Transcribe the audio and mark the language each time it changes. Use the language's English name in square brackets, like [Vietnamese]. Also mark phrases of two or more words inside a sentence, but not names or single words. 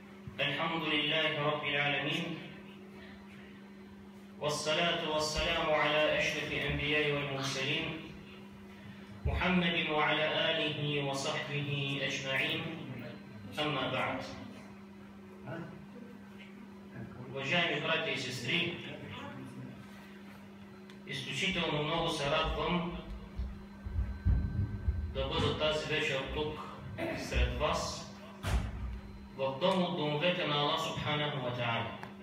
[Arabic] الحمد لله رب العالمين، والصلاة والسلام على أشرف الأنبياء والمرسلين محمد وعلى آله وصحبه أجمعين. أما بعد. [Bulgarian] Уважаеми братя и сестри, изключително много се радвам да бъда тази вечер тук сред вас, в дом от домовете на Аллах [Arabic] سبحانه وتعالى,